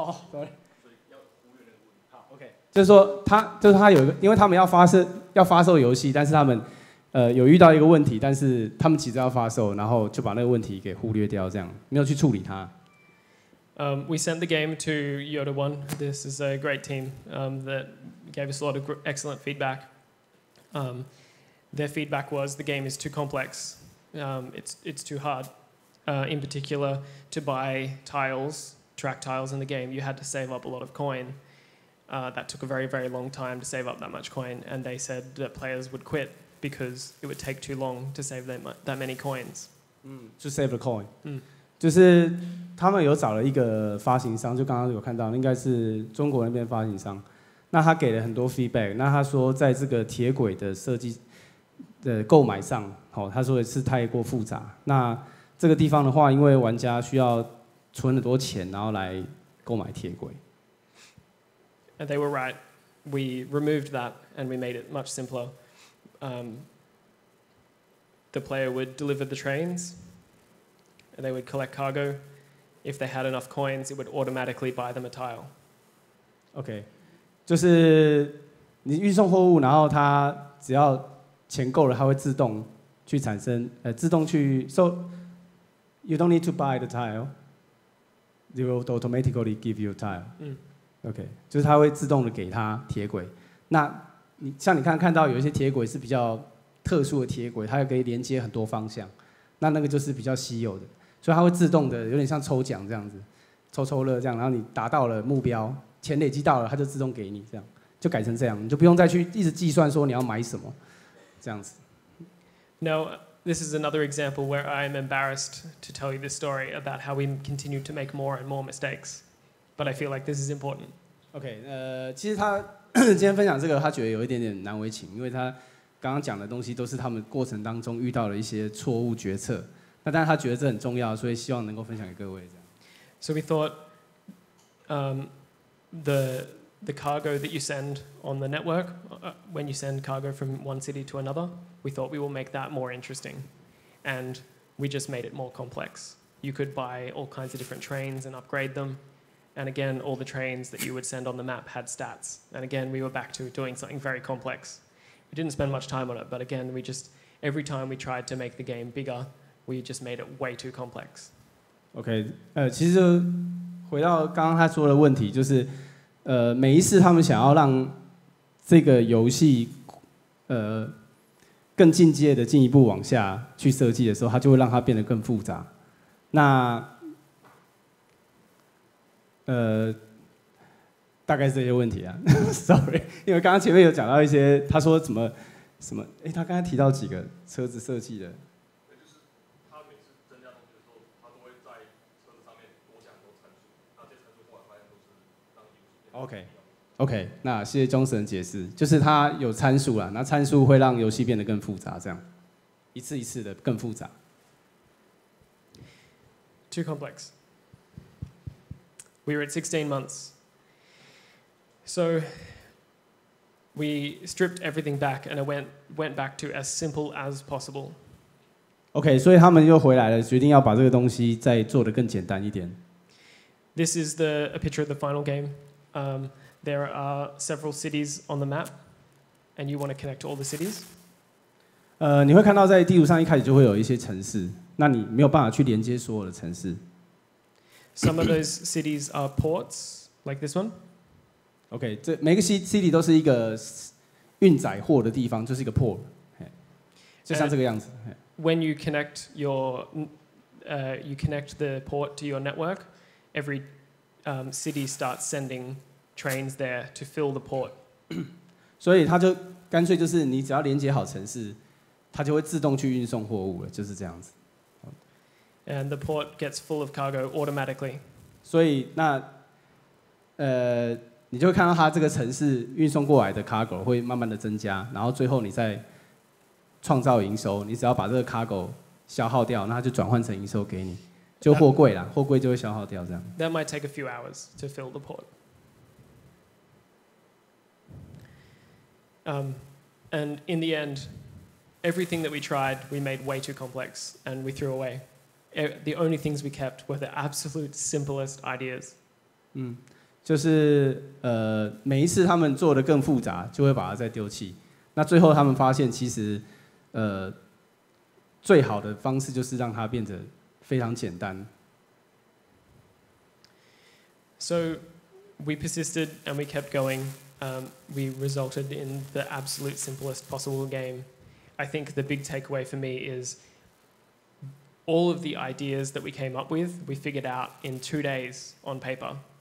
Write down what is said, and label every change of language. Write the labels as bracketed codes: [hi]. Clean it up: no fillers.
[en] sorry。 [zh] 好 ，OK， 就是说他有一个，因为他们要发售游戏，但是他们有遇到一个问题，但是他们急着要发售，然后就把那个问题给忽略掉，这样没有去处理它。 [en] We sent the game to Yoda One. This is a great team that gave us a lot of excellent feedback. Their feedback was the game is too complex. It's too hard. In particular, to buy track tiles in the game, you had to save up a lot of coin. That took a very, very long time to save up that much coin, and they said that players would quit because it would take too long to save that many coins. To save the coin. [zh] 就是他们有找了一个发行商，就刚刚有看到，应该是中国那边发行商。那他给了很多 feedback， 那他说在这个铁轨的设计的购买上，他说是太过复杂。那这个地方的话，因为玩家需要存很多钱，然后来购买铁轨。 [en] And they were right. We removed that and we made it much simpler. The player would deliver the trains, and they would collect cargo. If they had enough coins, it would automatically buy them a tile. [zh] OK， 就是你运送货物，然后它只要钱够了，它会自动去产生，自动去 [en] So you don't need to buy the tile. They will automatically give you a tile. [zh] OK， 就是它会自动的给它铁轨。那像你看到有一些铁轨是比较特殊的铁轨，它可以连接很多方向，那个就是比较稀有的，所以它会自动的有点像抽奖这样子，抽乐这样，然后你达到了目标，钱累积到了，它就自动给你，这样就改成这样，你就不用再去一直计算说你要买什么，这样子。 [en] Now, this is another example where I'm embarrassed to tell you this story about how we continue to make more and more mistakes. But I feel like this is important. [zh] OK， 其实他今天分享这个，他觉得有一点点难为情，因为他刚刚讲的东西都是他们过程当中遇到了一些错误决策。那但是他觉得这很重要，所以希望能够分享给各位这样。 [en] So we thought the cargo that you send on the network, when you send cargo from one city to another, we thought we will make that more interesting, and we just made it more complex. You could buy all kinds of different trains and upgrade them. And again, all the trains that you would send on the map had stats. And again, we were back to doing something very complex. We didn't spend much time on it, but again, every time we tried to make the game bigger, we just made it way too complex. [zh] OK， 其实回到刚刚他说的问题，就是每一次他们想要让这个游戏更进阶的进一步往下去设计的时候，他就会让它变得更复杂。那大概是这些问题啊，sorry， 因为刚刚前面有讲到一些，他说什么，他刚才提到几个车子设计的。就是他每次增加东西的时候，他都会在 OK， 那谢谢Johnson的解释，就是它有参数啦，那参数会让游戏变得更复杂，这样一次一次的更复杂。 [en] Too complex. We were at 16 months. So we stripped everything back and it went back to as simple as possible. [zh] OK， 所以他们又回来了，决定要把这个东西再做得更简单一点。 [en] This is a picture of the final game. There are several cities on the map, and you want to connect to all the cities. [zh] 你会看到在地图上一开始就会有一些城市，那你没有办法去连接所有的城市。 [en] Some of those cities are ports, like this one. [zh] OK， 这每个 city 都是一个运载货的地方，就是一个 port， 就像这个样子。 [en] When you connect you connect the port to your network, every city starts sending trains there to fill the port. [zh] 所以它就干脆就是你只要连接好城市，它就会自动去运送货物了，就是这样子。 [en] And the port gets full of cargo automatically. [zh] 所以那你就会看到它这个城市运送过来的 cargo 会慢慢的增加，然后最后你再创造营收，你只要把这个 cargo 消耗掉，那它就转换成营收给你，就货柜啦，货柜就会消耗掉这样。 [en] That might take a few hours to fill the port. And in the end, everything that we tried, we made way too complex and we threw away. The only things we kept were the absolute simplest ideas. [zh] 就是每一次他们做的更复杂，就会把它再丢弃。那最后他们发现，其实最好的方式就是让它变得非常简单。 [en] So we persisted and we kept going. We resulted in the absolute simplest possible game. I think the big takeaway for me is all of the ideas that we came up with, we figured out in 2 days on paper.